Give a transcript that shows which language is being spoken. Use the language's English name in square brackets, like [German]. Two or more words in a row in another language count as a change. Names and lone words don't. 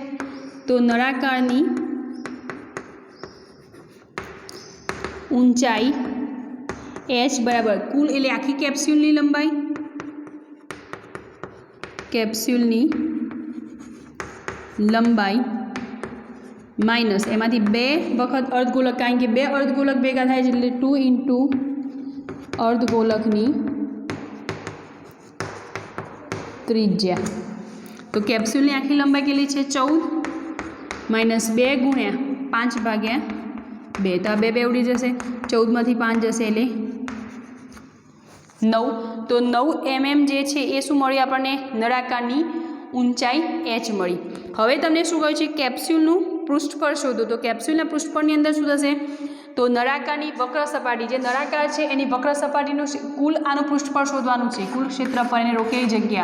[Gujarati] તો નળાકારની ઊંચાઈ h બરાબર કુલ એટલે આખી કેપ્સ્યૂલની લંબાઈ માઇનસ એમાંથી 2 વખત અર્ધગોલક કારણ કે 2 અર્ધગોલક ભેગા થાય છે એટલે 2 * અર્ધગોલકની ત્રિજ્યા। તો કેપ્સ્યૂલની આખી લંબાઈ કેટલી છે 14 માઇનસ 2 * 5/2 તો આ 2 ઊડી જશે 14 માંથી 5 જશે એટલે 9। તો 9 mm જે છે એ શું મળ્યું આપણને નળાકારની ઊંચાઈ h મળી। હવે તમને શું કહ્યું છે કેપ્સ્યૂલનું પૃષ્ઠફળ શોધો। તો કેપ્સ્યૂલના પૃષ્ઠફળની અંદર શું થશે તો નળાકારની વક્ર સપાટી જે નળાકાર છે એની વક્ર સપાટીનું કુલ આનું પૃષ્ઠફળ શોધવાનું છે કુલ ક્ષેત્રફળ એને રોકેલી જગ્યા।